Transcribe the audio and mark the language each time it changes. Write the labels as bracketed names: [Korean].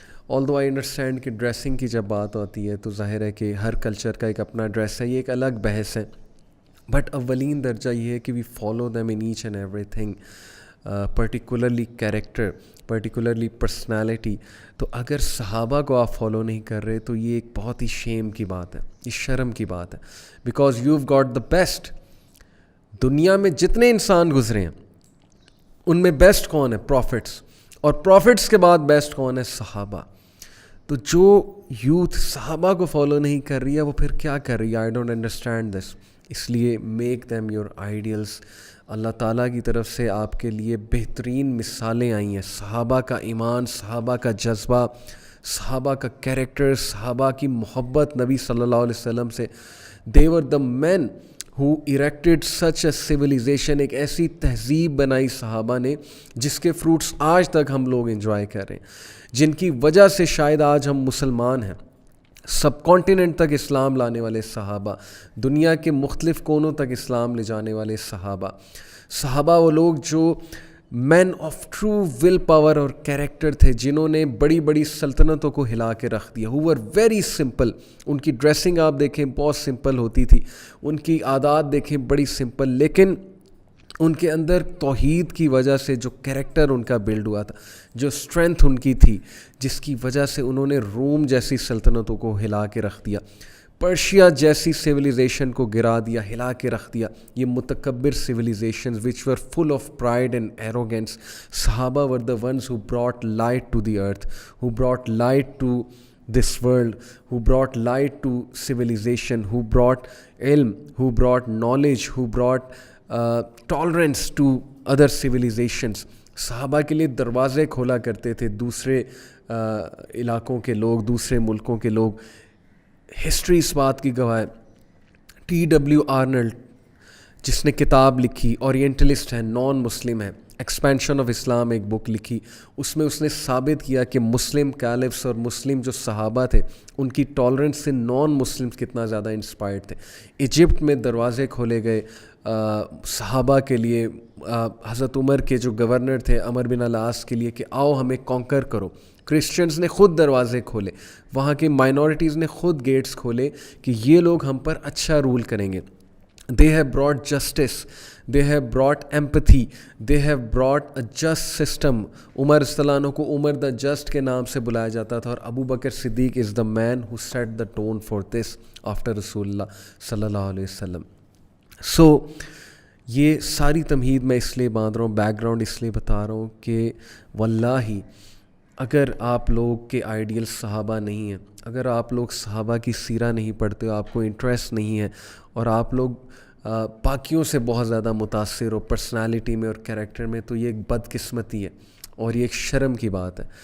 [English] Although I understand [Urdu] کہ dressing کی جب بات ہوتی ہے تو ظاہر ہے کہ ہر کلچر کا ایک اپنا ڈریس ہے, یہ ایک الگ بحث ہے. [English] but [Urdu] اولین درجہ یہ ہے کہ [English] We follow them in each and everything, particularly character, particularly personality. [Urdu] تو اگر صحابہ کو آپ فالو نہیں کر رہے تو یہ ایک بہت ہی شیم کی بات ہے, یہ شرم کی بات ہے. [English] Because you've got the best. [Urdu] دنیا میں جتنے انسان گزرے ہیں ان میں بیسٹ کون ہے؟ پروفٹس. اور پروفٹس کے بعد بیسٹ کون ہے؟ صحابہ. تو جو یوتھ صحابہ کو فالو نہیں کر رہی ہے وہ پھر کیا کر رہی ہے؟ [English] I don't understand this. [Urdu] اس لیے [English] Make them your ideals. [Urdu] اللہ تعالیٰ کی طرف سے آپ کے لیے بہترین مثالیں آئی ہیں. صحابہ کا ایمان, صحابہ کا جذبہ, صحابہ کا کیریکٹر, صحابہ کی محبت نبی صلی اللہ علیہ وسلم سے. [English] they were the men who erected such a civilization. [Urdu] ایک ایسی تہذیب بنائی صحابہ نے جس کے فروٹس آج تک ہم لوگ انجوائے کر رہے ہیں, جن کی وجہ سے شاید آج ہم مسلمان ہیں. سب کانٹیننٹ تک اسلام لانے والے صحابہ, دنیا کے مختلف کونوں تک اسلام لے جانے والے صحابہ. صحابہ وہ لوگ جو [English] men of true will power [Urdu] اور کیریکٹر تھے, جنہوں نے بڑی بڑی سلطنتوں کو ہلا کے رکھ دیا. [English] who were very simple. [Urdu] ان کی ڈریسنگ آپ دیکھیں بہت سمپل ہوتی تھی, ان کی عادات دیکھیں بڑی سمپل, لیکن ان کے اندر توحید کی وجہ سے جو کیریکٹر ان کا بلڈ ہوا تھا, جو اسٹرینتھ ان کی تھی, جس کی وجہ سے انہوں نے روم جیسی سلطنتوں کو ہلا کے رکھ دیا, پرشیا جیسی سویلائزیشن کو گرا دیا, ہلا کے رکھ دیا. یہ متکبر civilisations [English] which were full of pride and arrogance. صحابہ were the ones who brought light to the earth, who brought light to this world, who brought light to civilization, who brought ilm, who brought knowledge, who brought tolerance to other civilizations. [Urdu] صحابہ کے لیے دروازے کھولا کرتے تھے دوسرے علاقوں کے لوگ, دوسرے ملکوں کے لوگ. ہسٹری اس بات کی گواہ ہے. T.W. آرنلڈ جس نے کتاب لکھی, اورینٹلسٹ ہے, نان مسلم ہے, ایکسپینشن آف اسلام ایک بک لکھی, اس میں اس نے ثابت کیا کہ مسلم کیلفس اور مسلم جو صحابہ تھے ان کی ٹالرنس سے نان مسلمس کتنا زیادہ انسپائرڈ تھے. ایجپٹ میں دروازے کھولے گئے صحابہ کے لیے, حضرت عمر کے جو گورنر تھے عمر بن العاص کے لیے کہ آؤ ہمیں کانکر کرو. کرسچنز نے خود دروازے کھولے, وہاں کے مائنورٹیز نے خود گیٹس کھولے کہ یہ لوگ ہم پر اچھا رول کریں گے. [English] They have brought justice, they have brought empathy, they have brought a just system. [Urdu] عمر رضی اللہ عنہ کو عمر دا جسٹ کے نام سے بلایا جاتا تھا, [English] اور Abu Bakr Siddiq is the man who set the tone for this after رسول اللہ صلی اللہ علیہ وسلم. [Urdu] سو یہ ساری تمہید میں اس لیے باندھ رہا ہوں, بیک گراؤنڈ اس لیے بتا رہا ہوں کہ واللہ اگر آپ لوگ کے آئیڈیل صحابہ نہیں ہیں, اگر آپ لوگ صحابہ کی سیرہ نہیں پڑھتے ہو, آپ کو انٹرسٹ نہیں ہے, اور آپ لوگ باقیوں سے بہت زیادہ متاثر ہو پرسنالٹی میں اور کیریکٹر میں, تو یہ ایک بد قسمتی ہے اور یہ ایک شرم کی بات ہے.